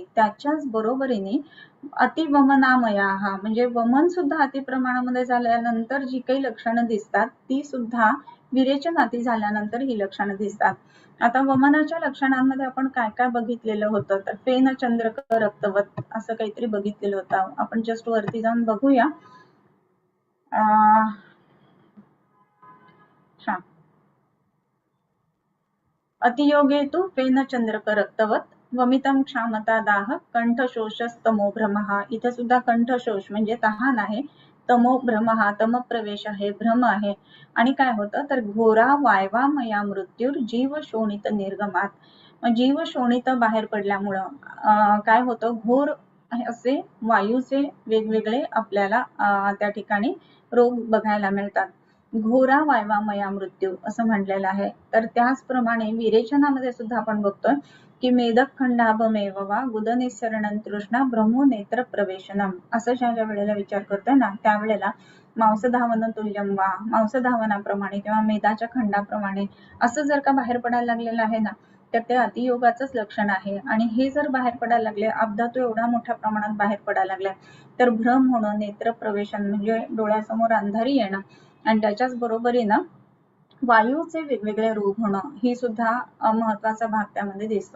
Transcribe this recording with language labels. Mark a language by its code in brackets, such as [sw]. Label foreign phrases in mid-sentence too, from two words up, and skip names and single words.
[mr] त्याच्याच बरोबरीने अतिवमनामयाः म्हणजे वमन सुद्धा अति प्रमाणामध्ये झाल्यानंतर जी काही लक्षणं दिसतात ती सुद्धा विरेचन अति झाल्यानंतर ही लक्षणं दिसतात. आता वमनाच्या लक्षणांमध्ये आपण काय काय बघितलेलं होतं, तर [sa] फेन चंद्रक रक्तवत [mr] असं काहीतरी बघितलेलं होतं. आपण जस्ट वरती जाऊन बघूया. [sa] अतियोगे तु फेन चंद्रक रक्तवत वमितम क्षामता दाह कंठशोषस्तमो भ्रमः. [mr] इथे सुद्धा कंठशोष म्हणजे तहान आहे, [sa] तमो भ्रम [mr] हा तम प्रवेश आहे, भ्रम आहे. आणि काय होतं तर [sa] घोरा वायवामया मृत्यूर जीव शोणित निर्गमात, [mr] जीव शोणित बाहेर पडल्यामुळं काय होतं, घोर असे वायूचे वेगवेगळे आपल्याला त्या ठिकाणी रोग बघायला मिळतात. [sa] घोरा वायवामया मृत्यू [mr] असं म्हटलेलं आहे. तर त्याचप्रमाणे विरेचनामध्ये सुद्धा आपण बघतोय की [sa] मेदक खंडाभमेव वा गुदनिस्सरणं तृष्णा भ्रमो नेत्र प्रवेशनम [mr] असं ज्या वेळेला विचार करतोय ना त्यावेळेला [sa] मांसधावन तुल्यम वा, [mr] मांसधावनाप्रमाणे किंवा मेदाच्या खंडाप्रमाणे असं जर का बाहेर पडायला लागलेलं आहे ना तर ते अतियोगाचंच लक्षण आहे. आणि हे जर बाहेर पडायला लागले, अपघात एवढा मोठ्या प्रमाणात बाहेर पडायला लागलाय तर भ्रम होणं, नेत्र प्रवेशन म्हणजे डोळ्यासमोर अंधारी येणं आणि त्याच्याच बरोबरीनं वायूचे वेगवेगळे रोग होणं ही सुद्धा महत्वाचा भाग त्यामध्ये दिसतो.